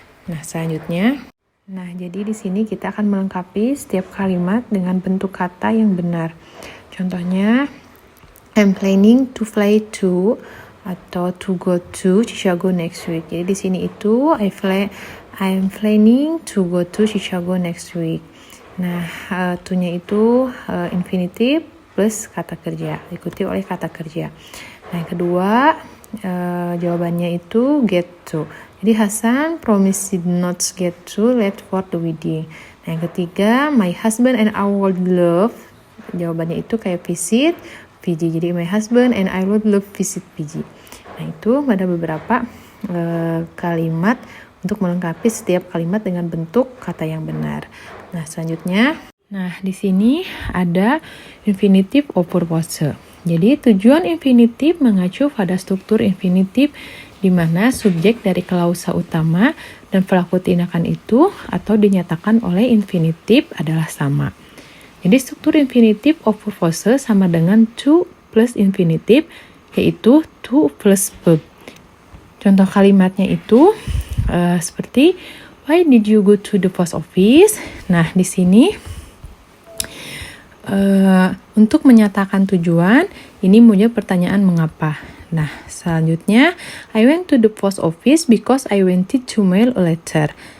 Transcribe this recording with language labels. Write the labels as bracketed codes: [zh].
[id] Nah, selanjutnya, jadi di sini kita akan melengkapi setiap kalimat dengan bentuk kata yang benar. Contohnya, [en] I'm planning to fly to [id] atau [en] to go to Chicago next week. [id] Jadi di sini itu [en] I'm planning to go to Chicago next week. [id] Nah, to-nya itu infinitif plus kata kerja, diikuti oleh kata kerja. Nah, yang kedua, jawabannya itu get to. Jadi [en] Hasan promised not get to late for the wedding. [id] Nah, yang ketiga, [en] my husband and I would love. [id] Jawabannya itu kayak [en] visit Fiji. [id] Jadi [en] my husband and I would love visit Fiji. [id] Nah, itu ada beberapa kalimat untuk melengkapi setiap kalimat dengan bentuk kata yang benar. Nah, selanjutnya, di sini ada infinitive of purpose. Jadi, tujuan infinitive mengacu pada struktur infinitive di mana subjek dari klausa utama dan pelaku tindakan itu atau dinyatakan oleh infinitive adalah sama. Jadi, struktur infinitive of purpose sama dengan to plus infinitive, yaitu to plus verb. Contoh kalimatnya itu seperti [en] why did you go to the post office? [id] Nah, di sini untuk menyatakan tujuan, ini punya pertanyaan mengapa. Nah, selanjutnya, [en] I went to the post office because I wanted to mail a letter.